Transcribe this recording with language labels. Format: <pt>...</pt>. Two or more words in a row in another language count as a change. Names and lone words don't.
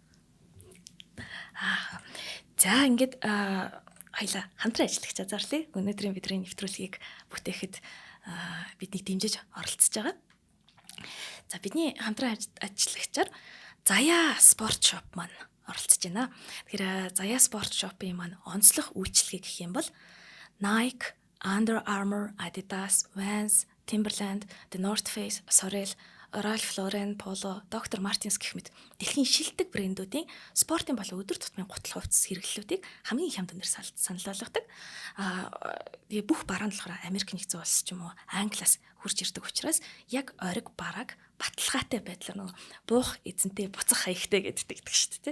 <mn>За ингээд хоёлаа хамтран ажиллах зарлаа. Өнөөдрийн бидний нэвтрүүлгийг бүтээхэд бидний дэмжиж оролцож байгаа. За бидний хамтран ажиллагчаар Заяа спорт шоп маань оролцож байна. Тэгэхээр Заяа спорт шопын маань онцлог үйлчлэгээ гэх юм бол Nike, Under Armour, Adidas, Vans, Timberland, The North Face, Sorel, Ralph Lauren, Polo, Dr. Martens гэх мэт дэлхийн шилдэг брэндүүдийн спортын болон өдөр тутмын гутал хувцас хэрэглэлүүдийг хамгийн хямд үнээр санал болгодог. Тэгээ бүх бараа нь болохоор Америк нэгдсэн улс ч юм уу, Англиас хурж ирдэг учраас яг ориг барааг баталгаатай байдлаар нөгөө буух эзэнтэй буцах хаягтай гэдэг шүү дээ.</mn>